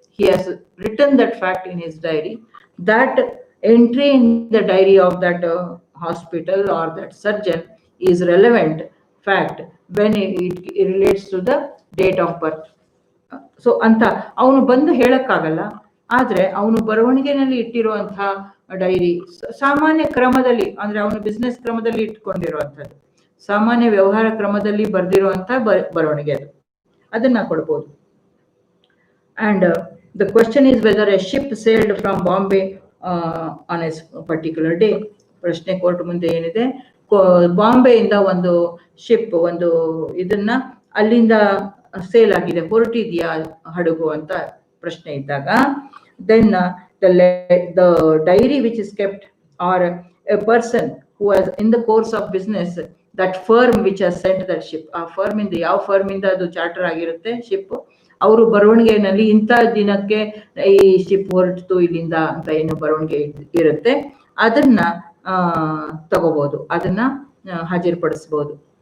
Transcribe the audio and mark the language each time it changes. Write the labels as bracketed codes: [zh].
[en] He has written that fact in his diary. That entry in the diary of that hospital or that surgeon is relevant fact when it relates to the date of birth. [kn] So ಅಂತ ಅವನು ಬಂದು ಹೇಳಕ್ಕಾಗಲ್ಲ, ಆದ್ರೆ ಅವನು ಬರವಣಿಗೆನಲ್ಲಿ ಇಟ್ಟಿರುವಂತಹ dairy ಸಾಮಾನ್ಯ ಕ್ರಮದಲ್ಲಿ ಅಂದ್ರೆ ಅವನು ಬಿಸ್ನೆಸ್ ಕ್ರಮದಲ್ಲಿ ಇಟ್ಕೊಂಡಿರುವಂಥದ್ದು. ಸಾಮಾನ್ಯ ವ್ಯವಹಾರ ಕ್ರಮದಲ್ಲಿ ಬರ್ದಿರುವಂತ ಬರವಣಿಗೆ ಅದು, ಅದನ್ನ ಕೊಡ್ಬೋದು. [en] And the question is whether a ship sailed from Bombay on a particular day. [kn] ಪ್ರಶ್ನೆ ಕೋರ್ಟ್ ಮುಂದೆ ಏನಿದೆ, ಬಾಂಬೆಯಿಂದ ಒಂದು ಶಿಪ್ ಒಂದು ಇದನ್ನ ಅಲ್ಲಿಂದ ಸೇಲ್ ಆಗಿದೆ, ಹೊರಟಿದ್ಯಾ ಹಡಗು ಅಂತ ಪ್ರಶ್ನೆ ಇದ್ದಾಗ, then [en] the diary which is kept or a person who has in the course of business that firm which has sent that ship, [kn] ಆ ಫರ್ಮ್ ಇಂದ ಯಾವ ಫರ್ಮ್ ಇಂದ ಅದು ಚಾರ್ಟರ್ ಆಗಿರುತ್ತೆ ಶಿಪ್, ಅವರು ಬರವಣಿಗೆಯಲ್ಲಿ ಇಂಥ ದಿನಕ್ಕೆ ಈ ಶಿಪ್ ಹೊರಟಿತು ಇಲ್ಲಿಂದ ಅಂತ ಏನು ಬರವಣಿಗೆ ಇರುತ್ತೆ ಅದನ್ನ ತಗೋಬಹುದು, ಅದನ್ನ ಹಾಜರುಪಡಿಸಬಹುದು.